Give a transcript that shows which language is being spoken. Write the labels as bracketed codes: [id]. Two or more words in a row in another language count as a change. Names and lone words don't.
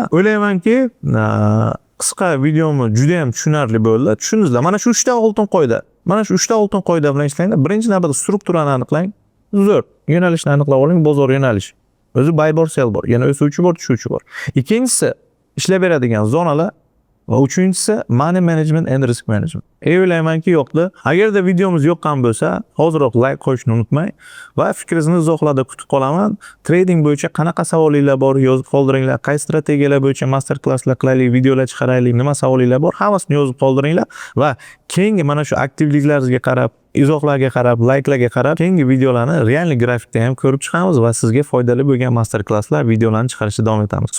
[uz] O'ylaymanki, qisqa videomi juda ham tushunarli bo'ldi. Tushundingizlar? Mana shu 3 ta oltin qoida. Mana shu 3 ta oltin qoida bilan ishlanglar. Birinchi navbatda strukturani aniqlang. Zo'r. Yo'nalishni aniqlab oling, bozor yo'nalishi. O'zi buy bor, sell bor. Yana o'suvchi bor, tushuvchi bor. Ikkinchisi ishlab beradigan zonalar va uchinchisi [en] money management and risk management. [uz] O'ylaymanki yoqdi. Agarda videomiz yoqqan bo'lsa, hozirroq like qo'yishni unutmang va fikringizni izohlarda kutib qolaman. Trading bo'yicha qanaqa savolinglar bor, yozib qoldiringlar. Qaysi strategiyalar bo'yicha master klasslar qilaylik, videolar chiqaraylik, nima savolinglar bor, hammasini yozib qoldiringlar va keyingi mana shu aktivliklaringizga qarab, izohlarga qarab, likelarga qarab, keyingi videolarni realniy grafikda ham ko'rib chiqamiz va sizga foydali bo'lgan master klasslar, videolarni chiqarishda davom etamiz.